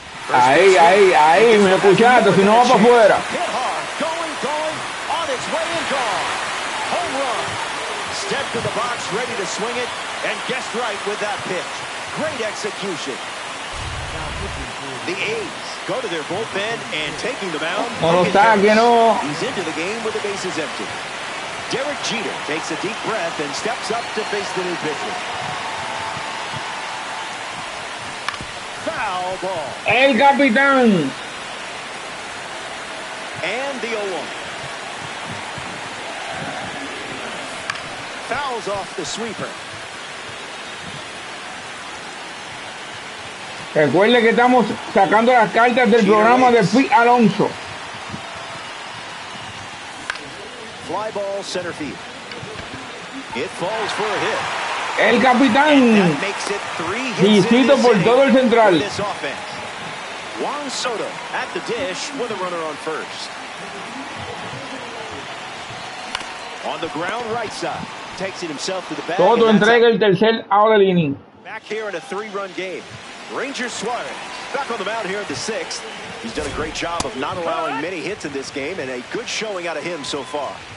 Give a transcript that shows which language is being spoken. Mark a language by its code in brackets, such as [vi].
[es] Ahí, me escuchaste, si no va para afuera. [en] Going, on its way and gone. Home run. Step to the box, ready to swing it, and guessed right with that pitch. Great execution. The A's go to their bullpen and taking the mound. He's into the game with the bases empty. Derek Jeter takes a deep breath and steps up to face the new pitcher. Foul ball. [es] El capitán. [en] And the 0-1. Fouls off the sweeper. [es] Recuerde que estamos sacando las cartas del programa de Pete Alonso. [en] Fly ball center field. It falls for a hit. [es] El capitán visito por todo el central. [en] Juan Soto at the dish with a runner on first. On the ground right side. Takes it himself to the bag. [es] Soto entrega el tercer out [en] of the inning. Back here in a 3-run game. Ranger Suarez back on the mound here in the 6th. He's done a great job of not allowing many hits in this game, and a good showing out of him so far.